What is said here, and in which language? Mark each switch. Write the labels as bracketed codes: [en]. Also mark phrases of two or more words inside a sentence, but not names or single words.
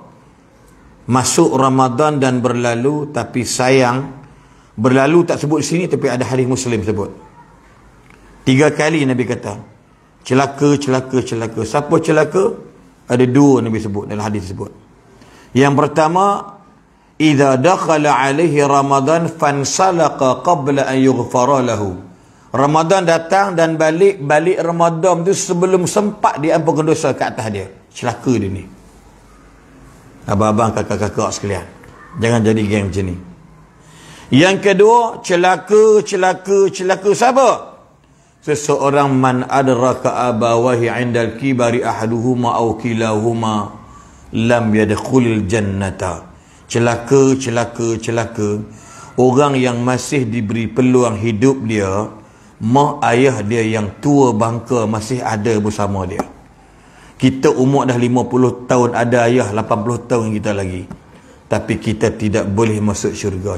[ms] Masuk Ramadan dan berlalu, tapi sayang, berlalu tak sebut sini, tapi ada hadis Muslim sebut 3 kali Nabi kata celaka, celaka, celaka. Siapa celaka? Ada 2 Nabi sebut dalam hadis sebut. Yang pertama, [ar] إذا دخل عليه رمضان فانسلخ قبل أن يغفر له. [ms] Ramadan datang dan balik Ramadan tu sebelum sempat diampunkan dosa ke atas dia. Celaka dia ni. Abang-abang, kakak-kakak sekalian, jangan jadi geng macam ni. Yang kedua, celaka, celaka, celaka siapa? [ar] Seseorang من أدرك أبويه عند الكبر أحدهما أو كليهما لم يدخل الجنة. [ms] Celaka, celaka, celaka. Orang yang masih diberi peluang hidup dia, mak ayah dia yang tua bangka masih ada bersama dia. Kita umur dah 50 tahun, ada ayah 80 tahun kita lagi, tapi kita tidak boleh masuk syurga.